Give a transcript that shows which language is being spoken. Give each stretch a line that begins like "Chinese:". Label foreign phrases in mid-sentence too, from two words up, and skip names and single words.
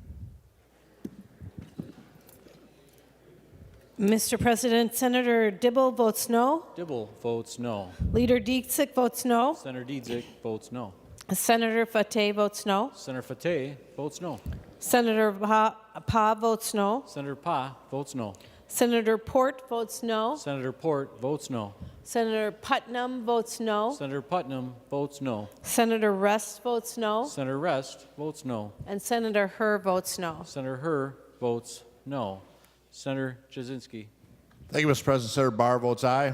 English: Mr. President, Senator Dibble votes no. Dibble votes no. Leader Dietzig votes no. Senator Dietzig votes no. Senator Fateh votes no. Senator Fateh votes no. Senator Pa votes no. Senator Pa votes no. Senator Port votes no. Senator Port votes no. Senator Putnam votes no. Senator Putnam votes no. Senator Rest votes no. Senator Rest votes no. And Senator Herr votes no. Senator Herr votes no. Senator Jasinski. Thank you, Mr. President. Senator Barr votes aye.